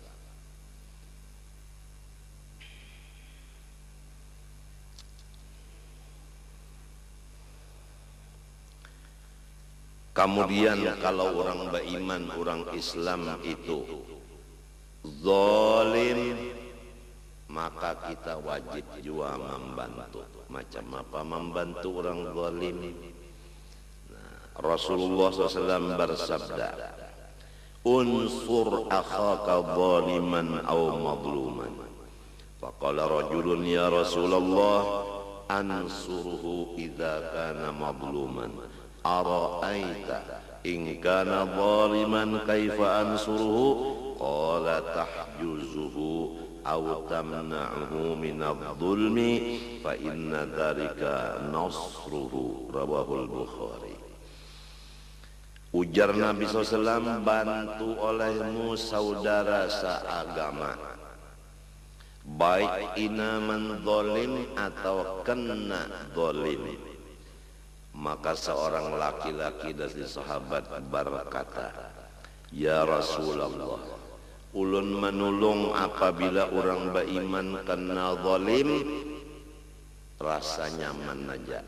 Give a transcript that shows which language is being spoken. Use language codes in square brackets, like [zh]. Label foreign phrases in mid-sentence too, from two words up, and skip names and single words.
[bjn] Kemudian kalau orang beriman, orang Islam itu zalim, maka kita wajib juga membantu. Macam apa membantu orang zalim? Rasulullah SAW bersabda, [ar] انصر أخاك ظالما أو مظلوما. فقال رجل يا رسول الله، أنصره إذا كان مظلوما. أرأيت إن كان ظالما كيف أنصره? قال تحجزه أو تمنعه من الظلم فإن ذلك نصره، رواه البخاري. [bjn] Ujar Nabi SAW, bantu olehmu saudara seagama, baik inaman zalim atau kena zalim. Maka seorang laki-laki dari sahabat berkata, [ar] يا رسول الله, [bjn] ulun menulung apabila orang beriman kena zalim, rasa nyaman aja.